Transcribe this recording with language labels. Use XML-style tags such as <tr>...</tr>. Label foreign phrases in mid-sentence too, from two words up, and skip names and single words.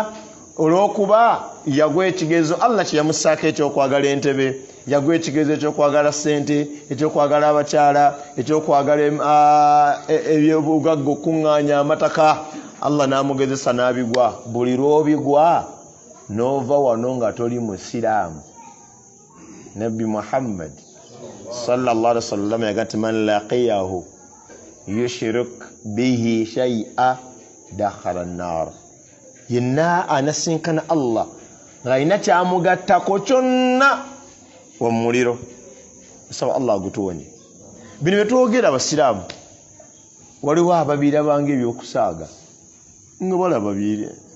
<lg>olw'okuba yagwa ekigezo Allah kyeyamussaako ekyokwagala entebe yagwa ekigezo ekyokwagala ssente ekyokwagala abakyala ekyokwagala ebyobugagga okuŋŋaanya amataka Allah n'amugezesa n'abigwa buli lw'obigwa n'ova wano nga toli musiraamu Nabbi Muhammad</lg> <ar>صلى الله عليه وسلم</ar> <lg>yagati</lg> <ar>من لقيه يشرك به شيئا دخل النار</ar> <lg>yenna anasinkana Allah ngaina kyamugattako kyonna wa muliro saba Allah agutuwonye bino betwogera abasiraamu waliwo ababiri abange ebyokusaaga nga bala babiri</lg>